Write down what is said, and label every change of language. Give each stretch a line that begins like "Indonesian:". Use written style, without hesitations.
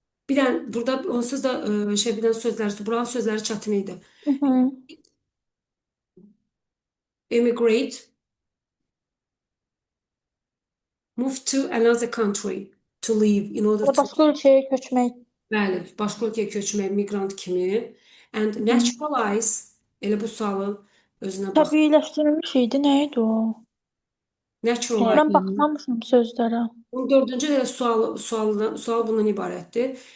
Azerbaijani: Bir dənə burada onsuz da bir dənə sözlər, buranın sözləri çətin idi.
English: Emigrate, move to another country to live in order to.
Azerbaijani: Başqa ölkəyə köçmək. Bəli, başqa ölkəyə köçmək, miqrant kimi. And naturalize, elə bu sualın özünə bax. Təbiiləşdirilmiş idi. Nə idi o?
English: Naturalize.
Azerbaijani: Mən baxmamışam sözlərə. 14-cü də sual bundan ibarətdir.